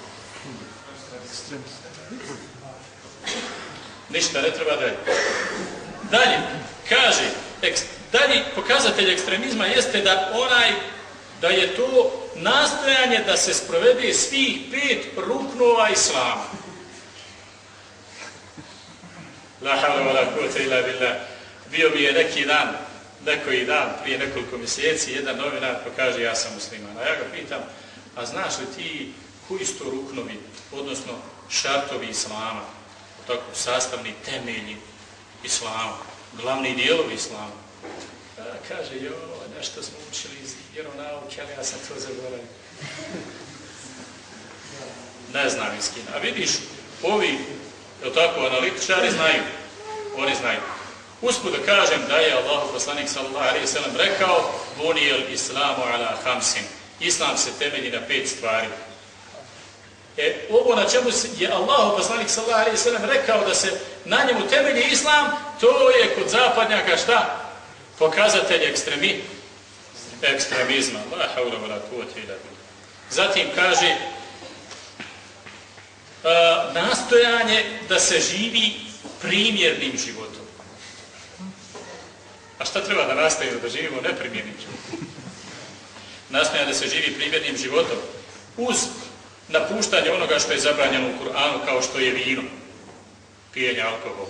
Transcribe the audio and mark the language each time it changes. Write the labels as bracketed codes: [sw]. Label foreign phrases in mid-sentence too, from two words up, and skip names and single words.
[bs] Ništa, ne treba dalje. Dalje, kaže, dalje pokazatelj ekstremizma jeste da je to nastojanje da se sprovede svih 5 ruknova islama. [ar] لا حول ولا قوة إلا بالله. [bs] Bio mi je neki dan, prije nekoliko mjeseci, jedan novinar pokaže ja sam musliman. A ja ga pitam, a znaš li ti koji su to ruknovi, odnosno šartovi islama, tako sastavni temelji islama, glavni dijelovi islama? Kaže, nešto smo učili iz vjeronauke, ali ja sam to zaboravio. Ne znam istina. A vidiš, ovi, tako, analitičari znaju. Oni znaju. Usput da kažem da je Allah poslanik [ar] صلى الله عليه وسلم [bs] rekao [ar] بني الإسلام على خمس. [bs] Islam se temelji na 5 stvari. Ovo na čemu je Allah poslanik [ar] صلى الله عليه وسلم [bs] rekao da se na njemu temelji islam, to je kod zapadnjaka šta? Pokazatelj ekstremizma. [ar] لا حول ولا قوة إلا بالله. [bs] Zatim kaže nastojanje da se živi primjernim životom. A šta treba da nastojimo da živimo neprimjernim životom? Nastojanje da se živi primjernim životom uz napuštanje onoga što je zabranjeno u Kur'anu kao što je vino, pijenje alkohola.